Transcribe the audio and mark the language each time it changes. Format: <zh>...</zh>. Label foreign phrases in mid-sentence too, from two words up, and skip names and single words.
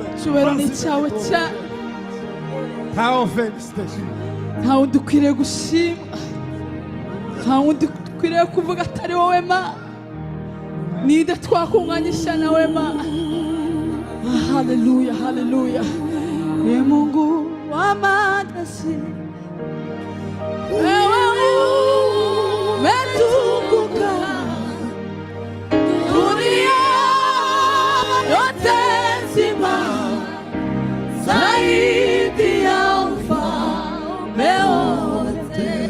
<rw>Cyubahiro ni cyawe cya tao felicitation nta wundi ukwiriye gushima, nta wundi ukwiriye kuvuga atari wowe Mana. Ninde twakunganyisha nawe Mana. Haleluya haleluya.</rw> <sw>Ee Mungu wa majeshi, wewe umetukuka. Dunia yote nzima zaidi ya ufalme wote.</sw>